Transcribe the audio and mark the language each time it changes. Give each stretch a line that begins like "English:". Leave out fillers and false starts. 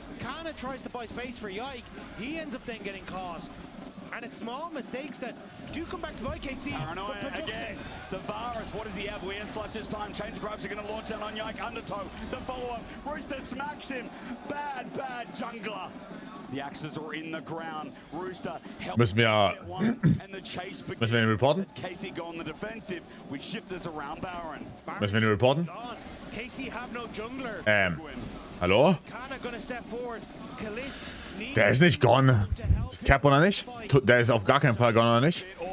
English: Kana tries to buy space for Yike. He ends up then getting caught. And it's small mistakes that do come back to bite KC. Paranoia again. The Varus, what does he have? Weird flush this time. Chains of Grubs are going to launch down on Yike. Undertow. The follow-up. Rooster smacks him. Bad jungler. The axes are in the ground. Rooster
German: Müssen wir ihn reporten?
English: KC go on the defensive with shifters around Baron.
German: Müssen wir ihn reporten?
English: KC have no jungler.
German: Hallo?
English: Kana gonna step forward. Kalist
German: Der ist nicht gone. Ist Cap oder nicht? Der ist auf gar keinen Fall gone oder nicht?